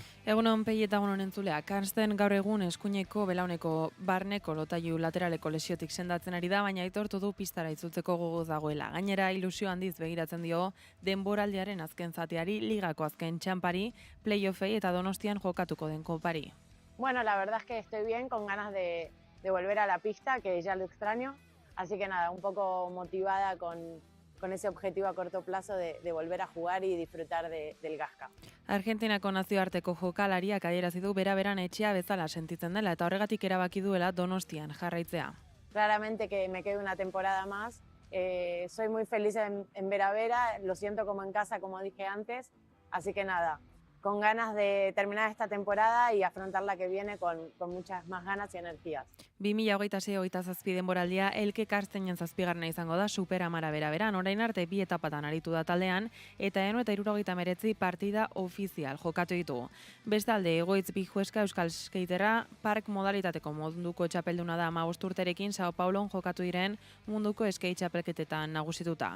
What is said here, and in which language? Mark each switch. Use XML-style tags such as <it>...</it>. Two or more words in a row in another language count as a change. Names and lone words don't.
<eu>Egunon, Pei eta egunon entzulea. Karsten gaur egun eskuineko belauneko barneko lotailu lateraleko lesiotik sendatzen ari da, baina aitortu du pistara itzultzeko gogoz dagoela. Gainera ilusio handiz begiratzen dio denboraldiaren azken zateari, ligako azken txampari, playoffei eta Donostian jokatuko den kopari.</eu> <es>Bueno, la verdad es que estoy bien, con ganas de volver a la pista, que ya lo extraño. Así que nada, un poco motivada con ese objetivo a corto plazo de volver a jugar y disfrutar del Gasca.</es> <eu>Argentinako nazioarteko jokalariak adierazi du bera-beran etxea bezala sentitzen dela eta horregatik erabaki duela Donostian jarraitzea.</eu> <es>Claramente que me quede una temporada más. Soy muy feliz en Bera-Bera, lo siento como en casa, como dije antes. Así que nada, con ganas de terminar esta temporada y afrontar la que viene con muchas más ganas y energías.</es> <eu>2026-27 denboraldia Elke Karstenen 7. izango da Superamara bera-beran. Orain arte 2 etapatan aritu da taldean eta 79 partida ofizial jokatu ditu. Bestalde, Egoitz Bijueska Euskal Skaterra park modalitateko munduko txapelduna da 15 urterekin Sao Paulon jokatu diren munduko skate txapelketetan nagusituta.</eu>